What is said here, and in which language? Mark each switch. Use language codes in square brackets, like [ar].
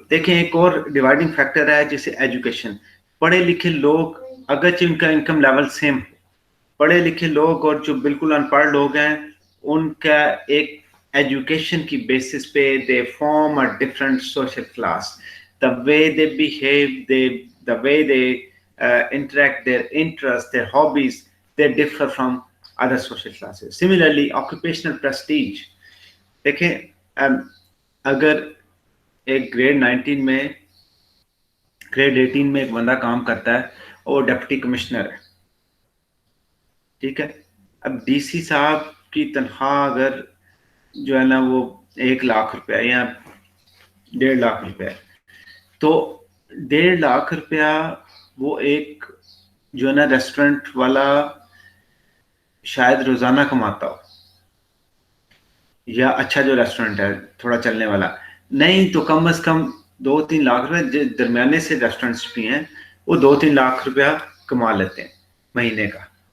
[hi] देखें, एक और डिवाइडिंग फैक्टर है जैसे एजुकेशन. पढ़े लिखे लोग, अगरचे उनका इनकम लेवल सेम, पढ़े लिखे लोग और जो बिल्कुल अनपढ़ लोग हैं, उनका एक एजुकेशन की बेसिस पे [en] They form a different social class. The way they behave, the way they interact, their interests, their hobbies, they differ from other social classes. Similarly, occupational prestige. [hi] देखें, अगर एक ग्रेड 19 में, ग्रेड 18 में एक बंदा काम करता है और डिप्टी कमिश्नर है, ठीक है. अब डीसी साहब की तनख्वाह अगर जो है ना वो 1 लाख रुपया या 1.5 लाख रुपया, तो 1.5 लाख रुपया वो एक जो है ना रेस्टोरेंट वाला शायद रोजाना कमाता हो, या अच्छा जो रेस्टोरेंट है थोड़ा चलने वाला, नहीं तो कम से कम 2-3 लाख रुपए, दरमियाने से रेस्टोरेंट्स भी हैं, वो 2-3 लाख रुपया कमा लेते हैं महीने का.